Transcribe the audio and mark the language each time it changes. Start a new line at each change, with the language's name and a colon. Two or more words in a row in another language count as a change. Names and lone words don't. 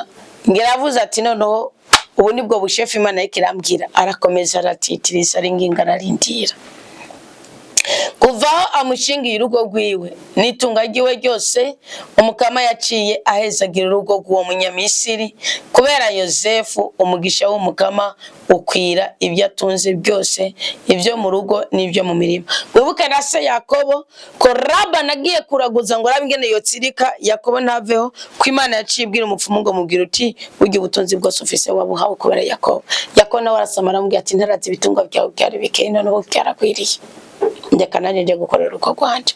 Rundi: Ngiravuze ati noneho ubu nibwo bushefu Imana yikirambwira. Arakomeza aratitiriza aringinga ararindira kuvaho amushingiye urugo rwiwe n'itunga ryiwe ryose. Umukama yaciye ahezagira urugo rw'uwo munyamisiri kubera Yosefu. Umugisha w'umukama ukwira ibyo atunze byose, ibyo mu rugo n'ibyo mu mirima. Wibuke na se Yakobo ko Labani agiye kuraguza ngo arabingene yotsirika Yakobo ntaveho, ko Imana yaciye ibwira umupfumu ngo mubwira uti burya ubutunzi bwose ufise wabuhawe kubera Yakobo. Yakobo nawe arasamara amubwira ati ntarazi ibitunga byawe byari bikeye none ubu byarakwiriye, ndeka nanjye nje gukorera uko kwanje.